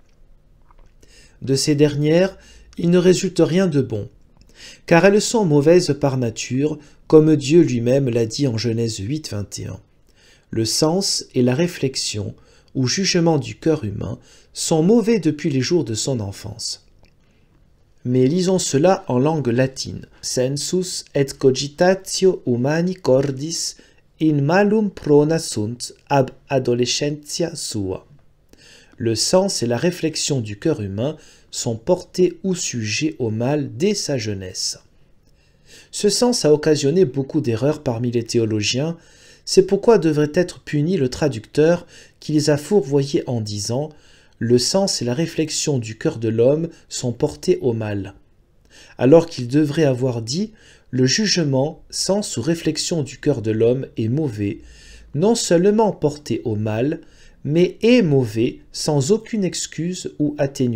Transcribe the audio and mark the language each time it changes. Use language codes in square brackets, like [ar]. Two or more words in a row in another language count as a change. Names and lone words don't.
[fr] De ces dernières, il ne résulte rien de bon, car elles sont mauvaises par nature, comme Dieu lui-même l'a dit en Genèse 8, 21. Le sens et la réflexion, ou jugement du cœur humain, sont mauvais depuis les jours de son enfance. Mais lisons cela en langue latine. [la] Sensus et cogitatio humani cordis in malum prona sunt ab adolescentia sua. [fr] Le sens et la réflexion du cœur humain sont portés ou sujets au mal dès sa jeunesse. Ce sens a occasionné beaucoup d'erreurs parmi les théologiens, c'est pourquoi devrait être puni le traducteur qui les a fourvoyés en disant « Le sens et la réflexion du cœur de l'homme sont portés au mal », alors qu'il devrait avoir dit « Le jugement, sens ou réflexion du cœur de l'homme est mauvais, non seulement porté au mal, mais est mauvais sans aucune excuse ou atténuation.